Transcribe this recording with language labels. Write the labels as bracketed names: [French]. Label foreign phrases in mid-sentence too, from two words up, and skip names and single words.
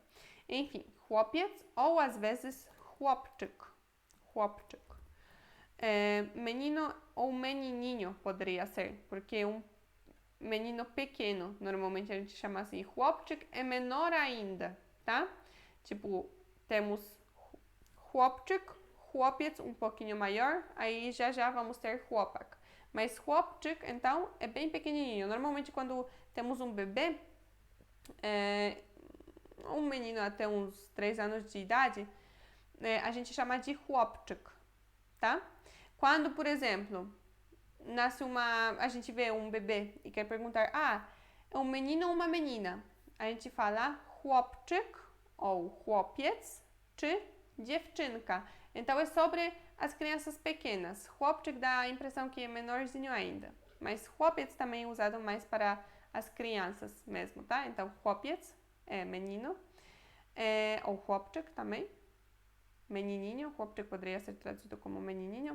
[Portuguese] Enfim, chłopiec ou às vezes chłopczyk. Chłopczyk. Menino ou menininho poderia ser, porque um menino pequeno, normalmente a gente chama assim. Chłopczyk é menor ainda, tá? Tipo, temos [Polish] chłopczyk, chłopiec [Portuguese] um pouquinho maior, aí já vamos ter chłopak. Mas chłopczyk, então, é bem pequenininho. Normalmente quando temos um bebê, um menino até uns 3 anos de idade, a gente chama de chłopczyk, tá? Quando, por exemplo, a gente vê um bebê e quer perguntar, é um menino ou uma menina? A gente fala chłopczyk ou [Polish] chłopiec czy dziewczynka. [Portuguese] Então é sobre as crianças pequenas. Chłopczyk dá a impressão que é menorzinho ainda, mas chłopiec também é usado mais para as crianças mesmo, tá? Então chłopiec é menino, ou chłopczyk também, menininho, chłopczyk poderia ser traduzido como menininho.